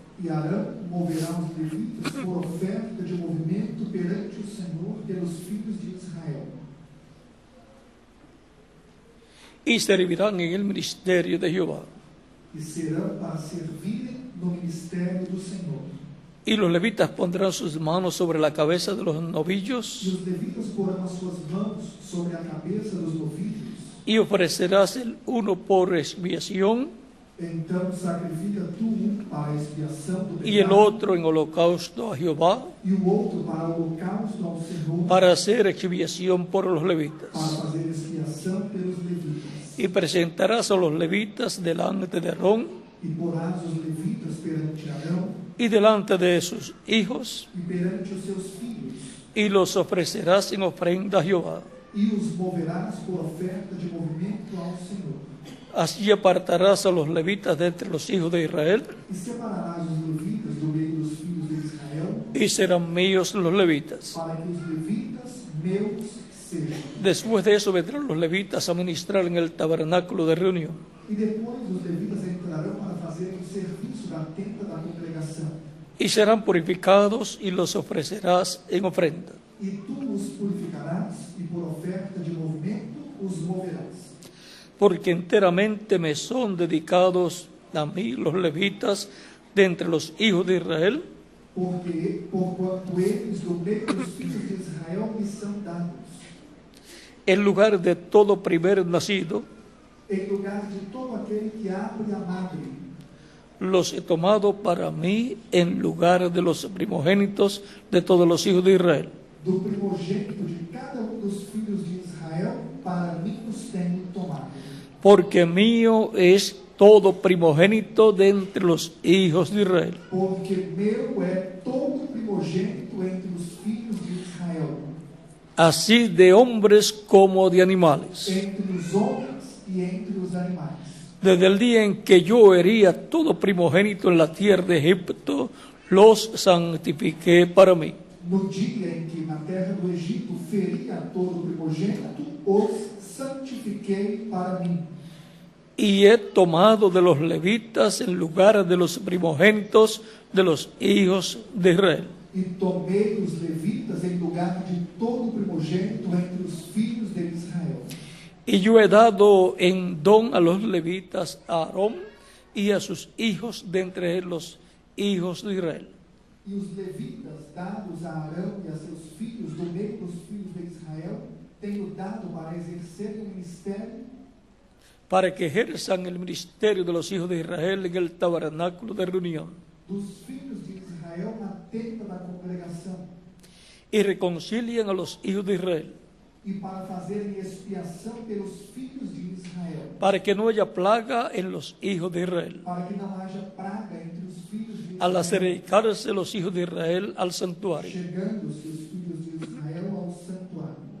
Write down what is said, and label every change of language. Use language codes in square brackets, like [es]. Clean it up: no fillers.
[pt] E Arão moverá os levitas por oferta de movimento perante o Senhor pelos filhos de Israel. [es] Y servirán en el ministerio de Jehová. [pt] E serão para servirem no ministério do Senhor. [es] Y los levitas pondrán sus manos sobre la cabeza de los novillos. [pt] E os levitas porão as suas mãos sobre a cabeça dos novilhos. [es] Y ofrecerás el uno por expiación. [pt] Então sacrifica tu para a expiação do pecado, [es] y el otro en holocausto a Jehová, [pt] e o outro para o holocausto ao Senhor, [es] para hacer expiación por los levitas. [pt] para fazer expiação pelos levitas. [es] Y presentarás a los levitas delante de Aarón [pt] E porás os levitas perante Arão [es] y delante de sus hijos, [pt] e perante os seus filhos, [es] y los ofrecerás en ofrenda a Jehová. [pt] e os moverás por oferta de movimento ao Senhor. [es] Así apartarás a los levitas de entre los hijos de Israel, [pt] E separarás os levitas do meio dos filhos de Israel, [es] y serán míos los levitas. [pt] para que os levitas meus sejam. [es] Después de eso vendrán los levitas a ministrar en el tabernáculo de reunión. [pt] E depois os levitas entrarão para fazer o serviço da tenda da congregação. [es] Y serán purificados y los ofrecerás en ofrenda. [pt] E tu os purificarás, e por oferta de movimento os moverás. [es] Porque enteramente me son dedicados a mí los levitas de entre los hijos de Israel, [pt] Porque, por quanto eles do meio dos filhos de Israel me são dados, [es] en lugar de todo primer nacido, [pt] em lugar de todo aquele que abre a madre. [es] los he tomado para mí en lugar de los primogénitos de todos los hijos de Israel. [pt] Do primogênito de cada dos filhos de Israel, para mim os tenho tomado. [es] Porque mío es todo primogénito de entre los hijos de Israel. [pt] Porque meu é todo primogênito entre os filhos de Israel, [es] Así de hombres como de animales. [pt] entre os homens e entre os animais. [es] Desde el día en que yo hería todo primogénito en la tierra de Egipto, los santifiqué para mí. [pt] No dia em que na terra do Egito feria todo primogênito, os santifiquei para mim. [es] Y he tomado de los levitas en lugar de los primogénitos de los hijos de Israel. [pt] E tomei os levitas em lugar de todo primogênito entre os filhos de Israel. [es] Y yo he dado en don a los levitas a Aarón y a sus hijos de entre los hijos de Israel, [pt] E os levitas, dados a Arão e a seus filhos, do meio dos filhos de Israel, tenho dado para exercerem o ministério, [es] para que ejerzan el ministerio de los hijos de Israel en el tabernáculo de reunión, [pt] dos filhos de Israel na tenda da congregação, [es] y reconcilien a los hijos de Israel, [pt] e para fazerem expiação pelos filhos de Israel, [es] para que no haya plaga en los hijos de Israel, [pt] para que não haja praga entre os filhos de [es] al [pt] Israel, [es] acercarse los hijos de Israel al santuario. [pt] chegando-se os filhos de Israel ao santuário.